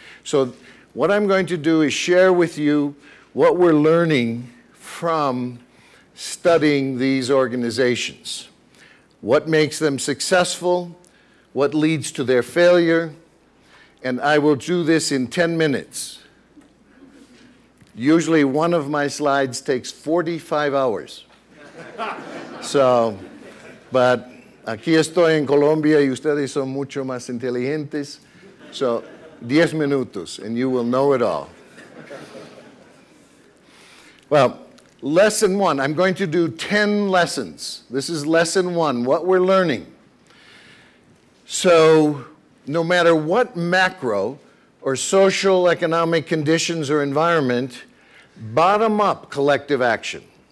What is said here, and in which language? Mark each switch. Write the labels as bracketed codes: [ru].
[en] So what I'm going to do is share with you what we're learning from studying these organizations. What makes them successful, what leads to their failure, and I will do this in 10 minutes. Usually one of my slides takes 45 hours. So, but [es] aquí estoy en Colombia y ustedes son mucho más inteligentes. [en] So, 10 minutos and you will know it all. Well, lesson 1, I'm going to do 10 lessons. This is lesson 1, what we're learning. So, no matter what macro or social economic conditions or environment, bottom-up collective action.